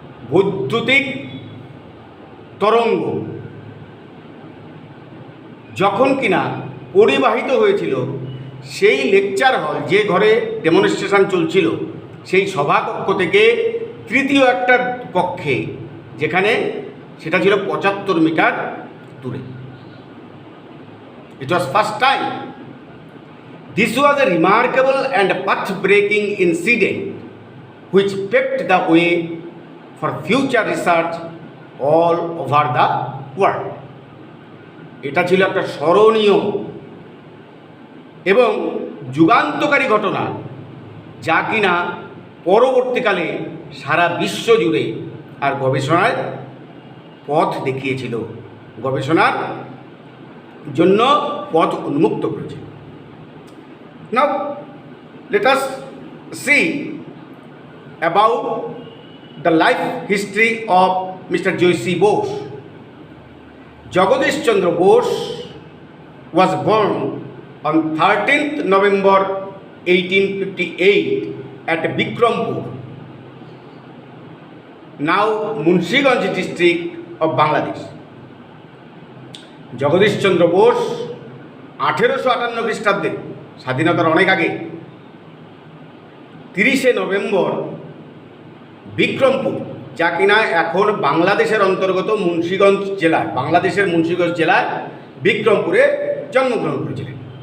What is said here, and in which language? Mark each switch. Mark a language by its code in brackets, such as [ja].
[bn] বৈদ্যুতিক তরঙ্গ যখন কিনা পরিবাহিত হয়েছিল, সেই লেকচার হল, যে ঘরে ডেমনস্ট্রেশন চলছিল, সেই সভাকক্ষ থেকে তৃতীয় একটা কক্ষে, যেখানে সেটা ছিল 75 মিটার দূরে। [en] It was first time. This was a remarkable and path-breaking incident which paved the way for future research all over the world. [bn] এটা ছিল একটা স্মরণীয় এবং যুগান্তকারী ঘটনা, যা কিনা পরবর্তীকালে সারা বিশ্ব জুড়ে আর গবেষণার পথ দেখিয়েছিল, গবেষণার জন্য পথ উন্মুক্ত করেছিল। [en] Now let us see about the life history of Mr. J.C. Bose. Jagadish Chandra Bose was born on 13th November 1858 at Bikrampur, now Munshiganj district of Bangladesh. [bn] Jagadish Chandra Bose 1858 খ্রিস্টাব্দে, স্বাধীনতার অনেক আগে, 30শে নভেম্বর বিক্রমপুর, যা কিনা এখন বাংলাদেশের অন্তর্গত মুন্সিগঞ্জ জেলায়, বাংলাদেশের মুন্সিগঞ্জ জেলায় বিক্রমপুরে জন্মগ্রহণ করেছিলেন।